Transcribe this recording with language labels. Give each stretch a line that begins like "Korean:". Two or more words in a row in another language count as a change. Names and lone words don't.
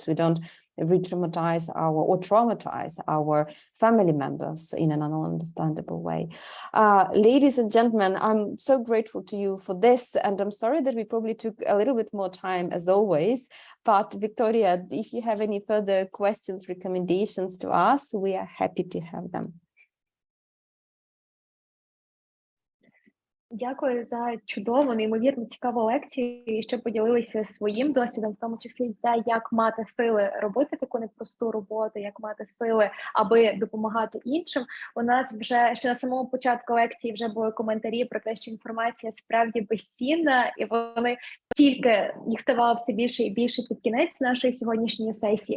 English: We don't re-traumatize or traumatize our family members in an ununderstandable way. Ladies and gentlemen, I'm so grateful to you for this, and I'm sorry that we probably took a little bit more time as always, but Victoria, if you have any further questions, recommendations to us, we are happy to have them.
Ukrainian: Дякую за чудову, неймовірно цікаву лекцію, і що поділилися своїм досвідом, в тому числі те, як мати сили робити таку непросту роботу, як мати сили, аби допомагати іншим. У нас вже ще на самому початку лекції вже були коментарі про те, що інформація справді безцінна, і вони тільки їх ставало все більше і більше під кінець нашої сьогоднішньої сесії.